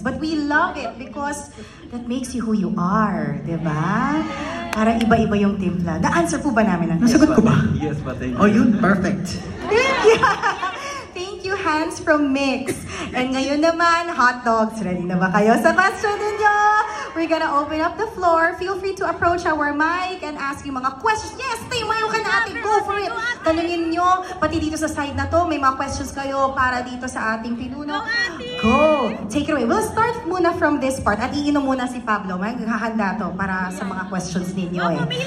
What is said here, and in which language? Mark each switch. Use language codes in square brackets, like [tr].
[en] But we love it because that makes you who you are, [tl] di ba? Para iba-iba yung timpla. Na-answer po ba namin ang nasagot ko ba? [en] Yes, but thank you. [tl] Oh, yun, perfect. [en] Thank you! Thank you, Hans from Mix. [tl] And ngayon naman, hot dogs. Ready na ba kayo sa question ninyo? [en] We're gonna open up the floor. Feel free to approach our mic and ask yung mga questions. Yes, [tl] mayo ka na ate. [en] Go for it. [tl] Tanungin nyo. Pati dito sa side na to, may mga questions kayo para dito sa ating pinuno. Go! [en] Take it away. We'll start muna from this part. [tl] At iinom muna si Pablo. Maghahanda to para sa mga questions ninyo eh.